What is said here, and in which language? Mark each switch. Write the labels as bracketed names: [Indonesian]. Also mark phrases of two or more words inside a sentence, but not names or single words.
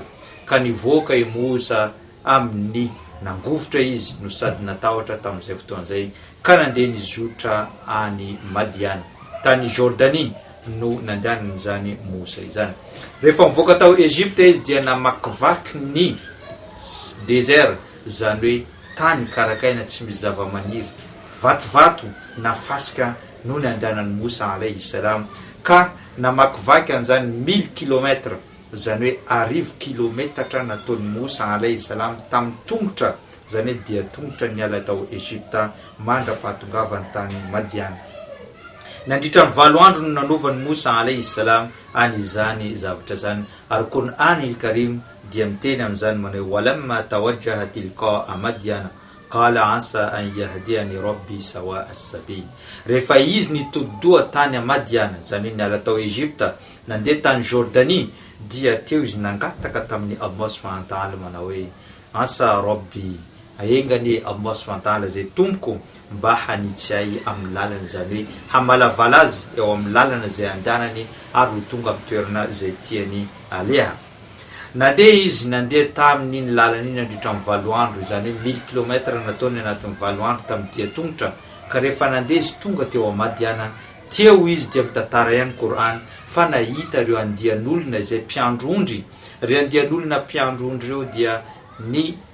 [Malagasy] Ka nivoaka i Musa amin'ny nangovotra izy no sady natahotra tamin'izay fotoan'izay, ka nandeha nizotra any Madian tany Jordanie no nandehanan'izany Musa izany. Rehefa mivoaka tao Egypta izy dia namakivaky ny désert, izany hoe tany karakaina tsy misy zava-maniry, vatovato nafasika no nandehanan'i Musa [Arabic] عليه السلام, [Malagasy] ka namakivaky an'izany 1000 kilometra, izany hoe 1000 kilometatra nataon'i Musa [Arabic] عليه السلام [Malagasy] tamin'ny tongotra, izany hoe dia tongotra niala tao Egypta mandra-pahatongavany tany Madian. Nandritra ny 7 andro no nanaovan'i Musa [Arabic] عليه السلام [Malagasy] an'izany zavatra zany, ary Qur'an al-Karim dia miteny amin'izany manao [Arabic] ولما توجه تلقاء مدين قال عسى أن يهديني ربي سواء السبيل. [Malagasy] Rehefa izy nitodi-doha tany Madiana, izany hoe niala tao Egypta nandeha tany Jordanie, dia teo izy nangataka tamin'ny Allah [Arabic] سبحانه وتعالى [Malagasy] manao hoe [Arabic] عسى ربي, [Malagasy] aengany Allah [Arabic] سبحانه وتعالى [Malagasy] zay tompoko mba hanitsy ay amin'ny lalana, izany hoe hamalavala azy eo amin'ny lalana zay andehanany ary ho tonga amin'ny toerana zay tiany aleha. nandeha izy nandeha tamin'iny lalan'iny andritra amin'ny 7 andro izany hoe 1000 kilometra nataony anatin'ny 7 andro tamin'ny dia tongotra ka rehefa nandeha izy tonga teo Madiana teo izy dia mitantara ihany Korana fa nahita ireo andian'olona izay mpiandrondry ireo andian'olona mpiandrondry ireo dia ny